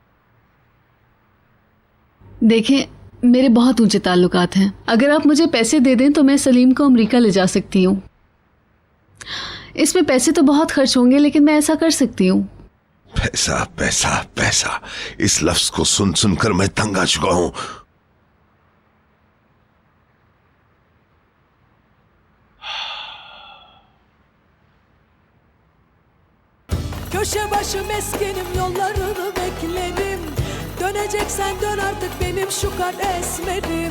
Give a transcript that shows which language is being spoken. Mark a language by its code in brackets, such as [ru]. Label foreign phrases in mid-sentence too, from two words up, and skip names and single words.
[ur] دیکھیں، میرے بہت اونچے تعلقات ہیں. اگر آپ مجھے پیسے دے دیں تو میں سلیم کو امریکہ لے جا سکتی ہوں. اس میں پیسے تو بہت خرچ ہوں گے، لیکن میں ایسا کر سکتی ہوں. پیسہ پیسہ پیسہ، اس لفظ کو سن سن کر میں تنگ آ چکا ہوں. [tr] Köşe başı meskinim, yollarını beklerim. Döneceksen dön artık benim şu kar esmerim.